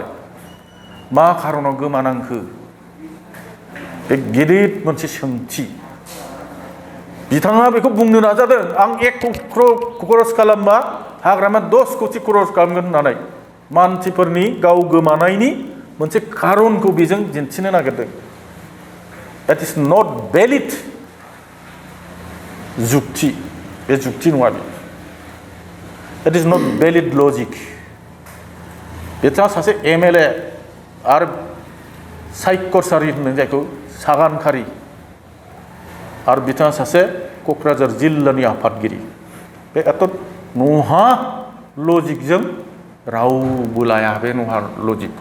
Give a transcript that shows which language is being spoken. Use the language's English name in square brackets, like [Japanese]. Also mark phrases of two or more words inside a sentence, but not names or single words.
[Bodo] मा खारनाव गोमानांखो? बे गिदिर मोनसे सोंथि। बिथाङा बेखौ बुंनो नाजादों, आं 1 खरस खालामबा हाग्रामा 10 कोटि खरस खालामगोन होननानै मानसिफोरनि गाव गोमानायनि मोनसे खारनखौ बेजों दिन्थिनो नागिरदों। [English] That is not valid जुक्ति, [Bodo] बे जुक्ति नङा बे। [English] That is not valid logic। [Bodo] बिथाङा सासे एमएलए आरो सायख'रसारि होनो जायखौ सागानखारि, आरो बिथाङा सासे क'क्राझार जिल्लानि आफादगिरि। बे एथ' नहा लजिकजों रावबो लाया बे नहा लजिकखौ।